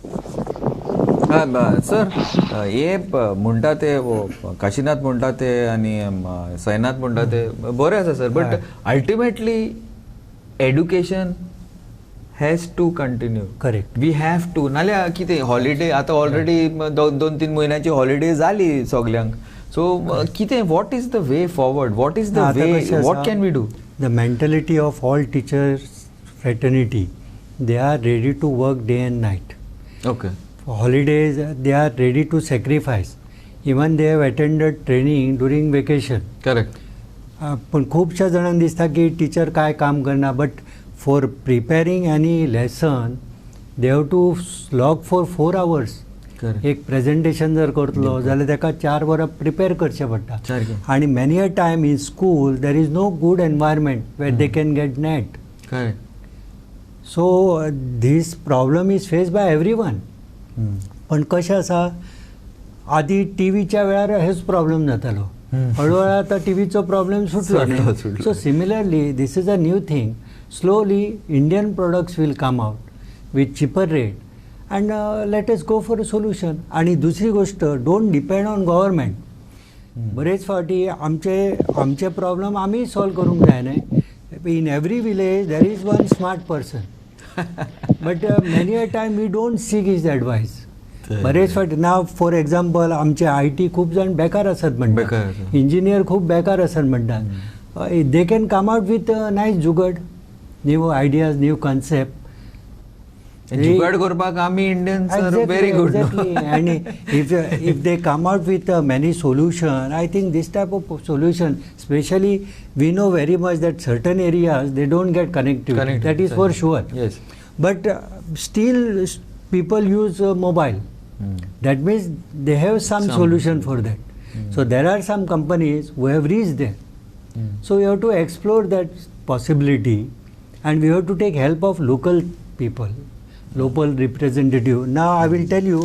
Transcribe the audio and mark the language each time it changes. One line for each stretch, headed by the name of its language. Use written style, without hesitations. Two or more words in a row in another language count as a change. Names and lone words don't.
Konkani: सर हे म्हणटा ते काशीनाथ म्हणटा ते आनी सैनाथ म्हणटा ते बरें आसा सर
English: but ultimately education has to continue करेक्ट we have to
Konkani: नाल्यार कितें हॉलिडे आतां ऑलरेडी 2-3 म्हयन्याची हॉलिडे जाली सगल्यांक सो कितें
English: what is the way forward what is the way what can we do the mentality of all teachers fraternity they are ready to work day and night ओके holidays they are ready to sacrifice even they have attended training during vacation करेक्ट
Konkani: पण खूपशा जणांक दिसता की टीचर काय काम करना
English: but for preparing any lesson they have to log for 4 hours
Konkani: एक प्रेजेंटेशन जर करतलो जाल्यार ताका 4 वरां प्रिपेर करचें पडटा आनी
English: many a time in school there is no good environment where they can get net so this problem is face by every one
Konkani: पण कशें आसा आदी टीव्हीच्या वेळार हेच प्रॉब्लेम जातालो हळूहळू आता टीव्हीचो प्रॉब्लेम सुटलो
English: so similarly this is a new thing slowly Indian products will come out with cheaper rate and let us go for a solution आणि
Konkani: दुसरी गोष्ट
English: don't depend on government
Konkani: बरेच फावटी आमचे प्रॉब्लेम आमी सॉल्व करूंक जाय न्हय
English: in every village there is one smart person but many a time we don't seek his advice
Konkani: बरेच फावटी
English: now for example
Konkani: आमचे IT खूप जण बेकार आसात म्हणटात इंजिनियर खूप बेकार आसात म्हणटात
English: they can come out with nice jugad new ideas new concept
Konkani: जुगाड करपाक आमी इंडियन्स
English: are very good आणि if they come out with many solution I think this type of solution especially we know very much that certain areas they don't get connectivity that is for sure yes but still people use mobile that means they have some solution for that so there are some companies who have reached there so we have to explore that possibility and we have to take help of local people local representative now I will tell you